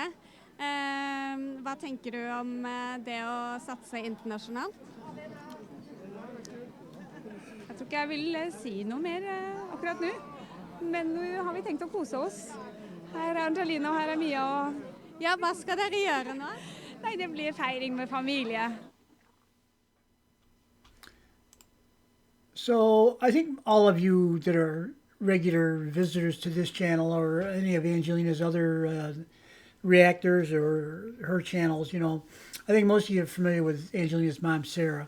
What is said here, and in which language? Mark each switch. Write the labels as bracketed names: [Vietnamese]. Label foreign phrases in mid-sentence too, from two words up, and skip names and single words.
[Norwegian] Hva tenker du om det å satse internasjonalt? Jeg tror ikke jeg vil si noe mer akkurat nå, men nå har vi tenkt å kose oss. Her er Angelina, og her er Mia. Ja, hva skal dere gjøre nå? Nei, det blir feiring med familie. [English] So, I think all of you that are regular visitors to this channel or any of Angelina's other reactors or her channels, you know, I think most of you are familiar with Angelina's mom, Sarah.